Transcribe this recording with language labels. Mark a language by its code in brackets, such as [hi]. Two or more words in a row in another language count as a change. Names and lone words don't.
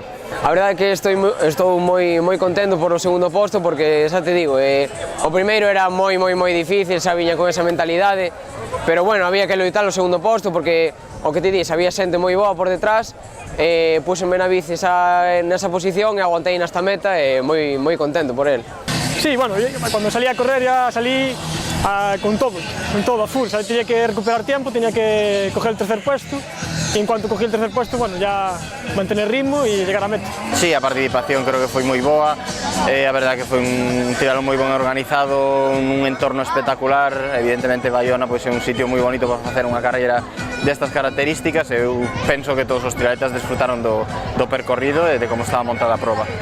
[gl] A verdade é que estou moi contento por o segundo posto, porque xa te digo, o primeiro era moi difícil, xa viña con esa mentalidade, pero bueno, había que loitar o segundo posto porque o que te dís, había xente moi boa por detrás, púsenme na bici nesa posición e aguantei nesta meta e moi contento por él. [es] Sí, bueno, cuando salí a correr ya salí con todo a full, tenía que recuperar tiempo, tenía que coger el tercer puesto, y en cuanto cogí el tercer puesto, bueno, ya mantener ritmo y llegar a meta. [gl] Sí, a participación creo que foi moi boa, a verdade que foi un tiralo moi ben organizado, un entorno espectacular. Evidentemente Baiona pois, é un sitio moi bonito para facer unha carreira destas características. Eu penso que todos os triatletas desfrutaron do percorrido e de como estaba montada a proba.